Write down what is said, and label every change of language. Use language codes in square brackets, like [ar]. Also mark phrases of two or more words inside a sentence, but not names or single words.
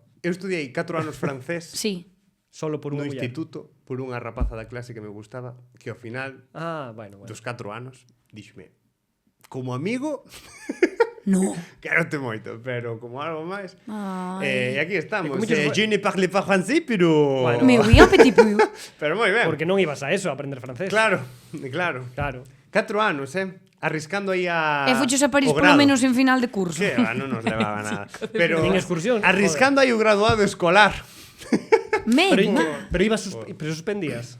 [gl] Eu estudiei 4 anos francés Sí. Solo por no unha muller. instituto por unha rapaza da clase que me gustaba, que ao final Ah, bueno. dos 4 anos díxome, como amigo No. quérote moito, pero como algo máis. Ai. E aquí estamos. E como che foi? [fr] Je ne parle pas français, [gl] pero Bueno. [es] Me voy a [fr] petit peu. [gl] pero moi ben. Porque non ibas a eso, a aprender francés. Claro. Claro. 4 anos, arriscando aí a E fuchos a París o polo grado. menos en final de curso. Que va, non nos levaba nada. Pero Nin excursión, arriscando aí o graduado escolar. Pero ibas pero suspendías.